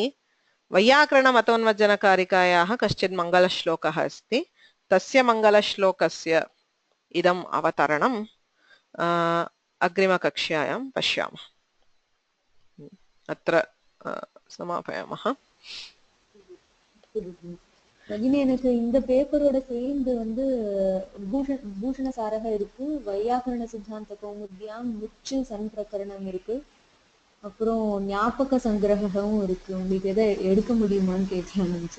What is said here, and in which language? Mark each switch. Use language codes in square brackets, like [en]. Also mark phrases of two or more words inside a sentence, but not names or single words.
[sa] वैयाकरणमतोन्मज्जनकारिकायाः कश्चित् मङ्गलश्लोकः अस्ति। तस्य मङ्गलश्लोकस्य इदम् अवतरणं अग्रिमकक्ष्यायां पश्यामः। अत्र समापयामः। भगिनी, [ta] எனக்கு இந்த பேப்பரோட சேர்ந்து வந்து பூஷணசாரக இருக்கு, வையாகரண சித்தாந்த கௌமுத்யாம் முச்சு சன் பிரகரணம் இருக்கு, அப்புறம் ஞாபக சங்கிரகமும் இருக்கு. உங்களுக்கு எதை எடுக்க முடியுமான்னு கேட்கலாம் நினைச்சேன்.